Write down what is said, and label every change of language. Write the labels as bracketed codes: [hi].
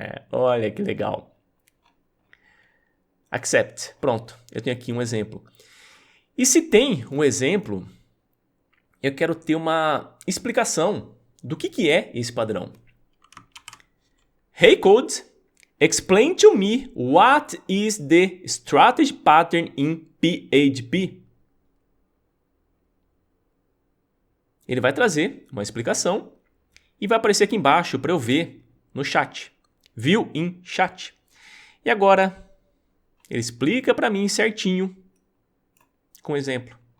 [pt] Olha que legal. [en] Accept. [pt] Pronto, eu tenho aqui um exemplo. E se tem um exemplo, eu quero ter uma explicação do que é esse padrão. [en] Hey Code, explain to me what is the strategy pattern in PHP. [pt] Ele vai trazer uma explicação e vai aparecer aqui embaixo para eu ver no chat. [en] View in chat. [pt] E agora ele explica para mim certinho com exemplo.